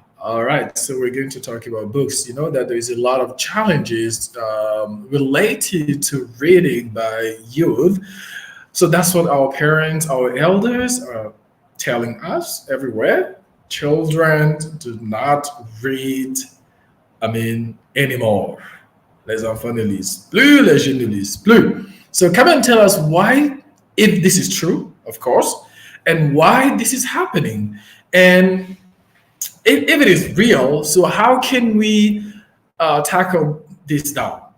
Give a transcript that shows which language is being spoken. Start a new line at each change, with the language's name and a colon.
English: All right, so we're going to talk about books. You know that there is a lot of challenges related to reading by youth. So that's what our parents, our elders are telling us everywhere. Children do not read, anymore.
French: Les enfants ne lisent plus, les jeunes ne lisent plus.
English: So come and tell us why, if this is true, of course, and why this is happening. And if it is real, so how can we tackle this down?